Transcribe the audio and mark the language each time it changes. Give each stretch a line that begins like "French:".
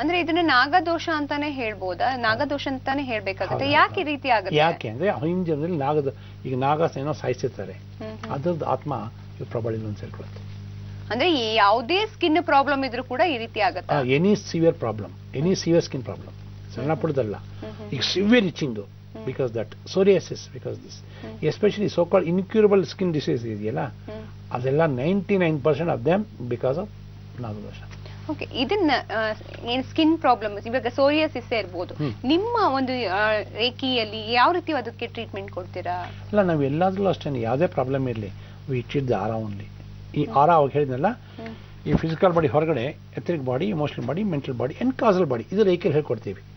Kannada: ಅಂದ್ರೆ ಇದನ್ನ ನಾಗದೋಷ ಅಂತಾನೆ ಹೇಳ್ಬೋದಾ? ನಾಗದೋಷ ಅಂತಾನೆ ಹೇಳ್ಬೇಕಾಗುತ್ತೆ. ಯಾಕೆ ಈ ರೀತಿ ಆಗುತ್ತೆ? ಯಾಕೆ ಅಂದ್ರೆ ಹಿಂದಿನ ಜನರಲ್ಲಿ ಈಗ ನಾಗ ಏನೋ ಸಾಯಿಸಿರ್ತಾರೆ, ಅದ್ರದ್ದು ಆತ್ಮ ಪ್ರಾಬಲಿ ಒಂದು ಸೇರ್ಕೊಳ್ಳುತ್ತೆ. ಅಂದ್ರೆ ಯಾವುದೇ ಸ್ಕಿನ್ ಪ್ರಾಬ್ಲಮ್ ಇದ್ರೂ ಕೂಡ ಈ ರೀತಿ ಆಗುತ್ತೆ.
English: any severe problem, any severe skin problem,
Kannada: ಸಣ್ಣ ಪುಟ್ಟದಲ್ಲ.
English: ಈಗ severe itching because that psoriasis, because this especially so called incurable skin disease
Kannada: ಇದೆಯಲ್ಲ, ಅದೆಲ್ಲ
English: 99% of them because of nagadosha.
Kannada: Okay, ಇದನ್ನ ಏನ್ ಸ್ಕಿನ್ ಪ್ರಾಬ್ಲಮ್ಸ್ ಇವಾಗ ಸೋರಿಯಾಸಿಸ್ ಇರ್ಬೋದು, ನಿಮ್ಮ ಒಂದು ರೇಖಿಯಲ್ಲಿ ಯಾವ ರೀತಿ ಅದಕ್ಕೆ ಟ್ರೀಟ್ಮೆಂಟ್ ಕೊಡ್ತೀರಾ? ಇಲ್ಲ, ನಾವು ಎಲ್ಲಾದ್ರೂ ಅಷ್ಟೇ, ಯಾವುದೇ ಪ್ರಾಬ್ಲಮ್ ಇರಲಿ
English: We treat the aura only.
Kannada: ಈ ಆರ ಅವಾಗ ಹೇಳಿದ್ನಲ್ಲ, ಈ ಫಿಸಿಕಲ್ ಬಾಡಿ ಹೊರಗಡೆ ಎಥರಿಕ್ body, emotional body, mental body and castle body, ಇದು ರೇಖೆಯಲ್ಲಿ ಹೇಳ್ಕೊಡ್ತೀವಿ.